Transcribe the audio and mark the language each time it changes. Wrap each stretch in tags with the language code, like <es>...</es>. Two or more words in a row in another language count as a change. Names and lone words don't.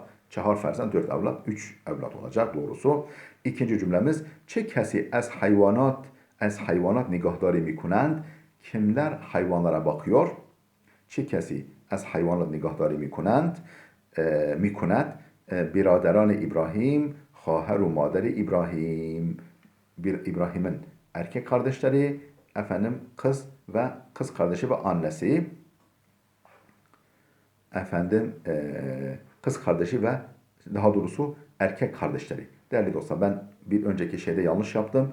<fa>چهار فرزند,</fa> <tr>dört evlat, üç evlat olacak doğrusu. İkinci cümlemiz,</tr> <fa>چه کسی از حیوانات نگهداری می‌کنند.</fa> <tr>Kimler hayvanlara bakıyor?</tr> <fa>چه کسی از حیوانات نگهداری می‌کنند. برادران İbrahim, خواهر و مادر İbrahim.</fa> <tr>İbrahim'in erkek kardeşleri, efendim kız ve kız kardeşi ve annesi. Efendim kız kardeşi ve daha doğrusu erkek kardeşleri. Değerli dostlar, ben bir önceki şeyde yanlış yaptım.</tr>